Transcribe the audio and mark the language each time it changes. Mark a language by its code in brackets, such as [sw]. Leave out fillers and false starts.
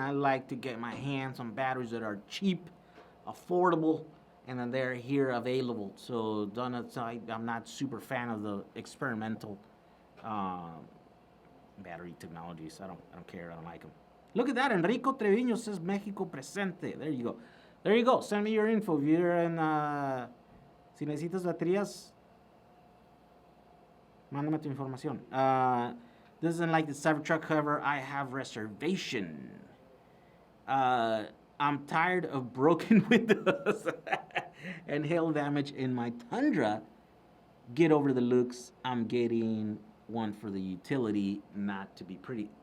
[en] I like to get my hands on batteries that are cheap, affordable, and then they're here available. So I'm not super fan of the experimental um, battery technologies. I don't care. I don't like them. Look at that. Enrico Treviño says Mexico presente. There you go. There you go. Send me your info. If you're in, [es] si necesitas baterías, mándame tu información. [en] Doesn't like the Cybertruck, however, I have reservation. I'm tired of broken windows and hail damage in my Tundra. Get over the looks. I'm getting one for the utility, not to be pretty.